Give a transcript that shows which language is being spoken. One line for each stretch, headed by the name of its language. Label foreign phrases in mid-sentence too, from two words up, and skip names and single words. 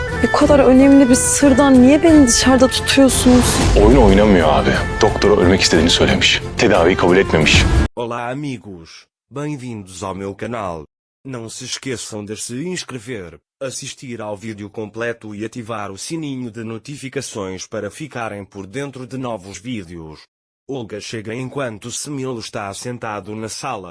Turkish: Bu kadar önemli bir sırdan niye beni dışarıda tutuyorsunuz? Oyun oynamıyor abi. Doktora ölmek istediğini söylemiş. Tedaviyi kabul etmemiş.
Portuguese: Olá amigos, bem-vindos ao meu canal. Não se esqueçam de se inscrever, assistir ao vídeo completo e ativar o sininho de notificações para ficarem por dentro de novos vídeos. Olga chega enquanto Semil está sentado na sala.